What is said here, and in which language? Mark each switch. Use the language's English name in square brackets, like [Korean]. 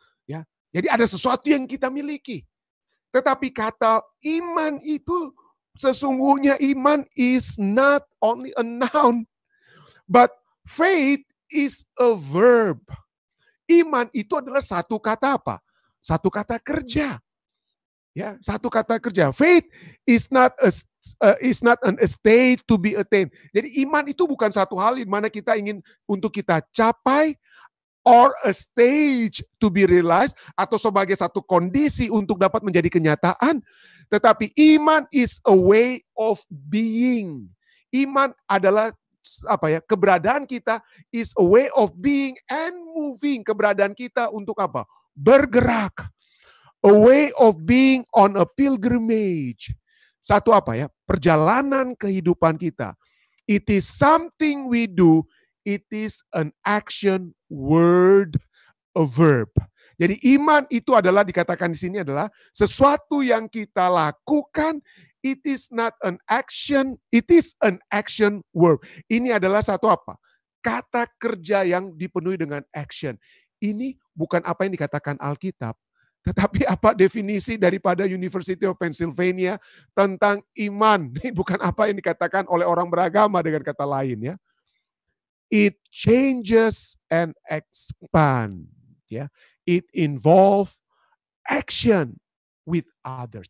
[Indonesian] Ya, jadi ada sesuatu yang kita miliki. Tetapi kata iman itu sesungguhnya iman [English] is not only a noun, but faith is a verb. [Indonesian] Iman itu adalah satu kata apa? Satu kata kerja. Ya, satu kata kerja. [English] Faith is not an state to be attained. [Indonesian] Jadi iman itu bukan satu hal di mana kita ingin untuk kita capai, [English] or a stage to be realized, [Indonesian] atau sebagai satu kondisi untuk dapat menjadi kenyataan. Tetapi iman [English] is a way of being. [Indonesian] Iman adalah keberadaan kita [English] is a way of being and moving. [Indonesian] Keberadaan kita untuk apa? Bergerak. [English] A way of being on a pilgrimage. [Indonesian] Satu perjalanan kehidupan kita. [English] It is something we do. It is an action, word, a verb. [Indonesian] Jadi iman itu adalah dikatakan di sini adalah sesuatu yang kita lakukan. [English] It is not an action, it is an action word. [Indonesian] Ini adalah satu kata kerja yang dipenuhi dengan action. Ini bukan apa yang dikatakan Alkitab, tetapi apa definisi daripada University of Pennsylvania tentang iman. Ini bukan apa yang dikatakan oleh orang beragama dengan kata lain ya. [English] It changes and expand. Ya, it involve action with others.